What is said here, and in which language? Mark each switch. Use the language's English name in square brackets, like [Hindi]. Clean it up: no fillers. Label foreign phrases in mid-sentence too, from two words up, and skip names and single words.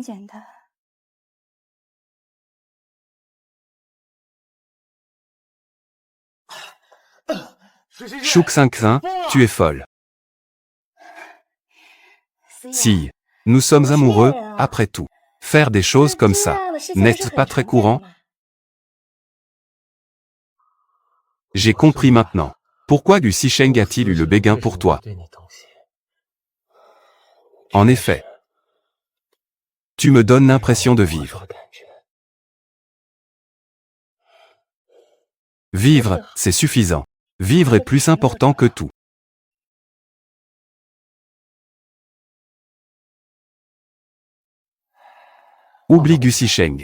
[French] Chouk Cinquin, tu es folle. Si, nous sommes amoureux, après tout. Faire des choses comme ça, n'est-ce pas très courant? J'ai compris maintenant. Pourquoi Gu Xisheng a-t-il eu le béguin pour toi? [Chinese] 对你动心。 [French] En effet. Tu me donnes l'impression de vivre. [Chinese] 感觉 [French] Vivre, c'est suffisant. Vivre est plus important que tout. Oublie Gu Xisheng.